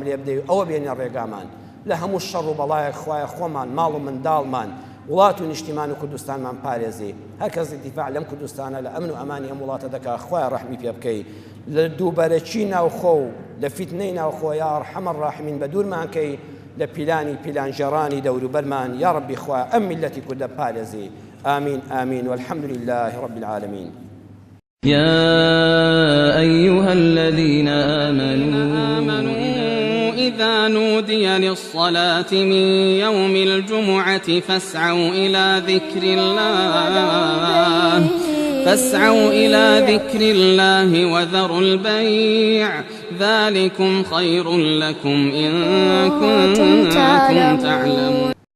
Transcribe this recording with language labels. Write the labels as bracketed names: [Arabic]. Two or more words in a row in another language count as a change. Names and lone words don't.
[Central Kurdish] لێ بدەی ئەوە بێنە ڕێگامان لە هەموو شەڕ و بەڵایەک خوایە خۆمان ماڵ و منداڵمان وڵات و نیشتیمان و کوردستانمان پارێزی هەر کەس دیفاع لەم کوردستانە لە ئەمن و ئەمانی هەم وڵاتە دەکا خوایە ڕەحمی پێ بکەی لە دووبەرەچی ناوخۆ و لە فیتنەی ناوخۆ [Arabic] یا ئەرحەم الراحیمین [Central Kurdish] بە دوورمان کەی لە پیلانژێڕانی دەوروبەرمان [Arabic] یا ڕەبی [Central Kurdish] خوایە ئەم میلەتی کوردە پارێزی [Arabic] آمين آمين والحمد لله رب العالمين. يا أيها الذين آمنوا إذا نودي للصلاة من يوم الجمعة فاسعوا إلى ذكر الله وذروا البيع ذلكم خير لكم إن كنتم تعلمون